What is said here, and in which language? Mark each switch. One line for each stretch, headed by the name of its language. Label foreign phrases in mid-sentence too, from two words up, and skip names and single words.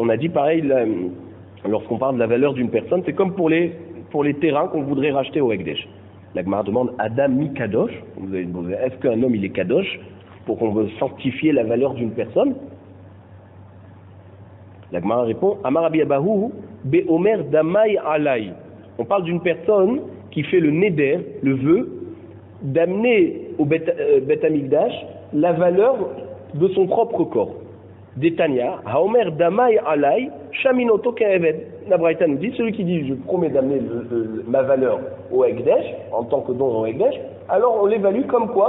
French: on a dit pareil, lorsqu'on parle de la valeur d'une personne, c'est comme pour les terrains qu'on voudrait racheter au Hekdesh. La Gemara demande
Hebrew: אדם מי קדוש.
French: Vous avez demandé, est-ce qu'un homme il est kadosh pour qu'on veut sanctifier la valeur d'une personne? La Gemara répond
Hebrew: אמר רבי אבהו באומר דמי עלי.
French: On parle d'une personne qui fait le neder, le vœu, d'amener au Bet Amikdash la valeur de son propre corps.
Hebrew: דתניא האומר דמי עלי שמין אותו כעבד.
French: La Braïta nous dit, celui qui dit je promets d'amener ma valeur au Hekdesh, en tant que don au Hekdesh, alors on l'évalue comme quoi?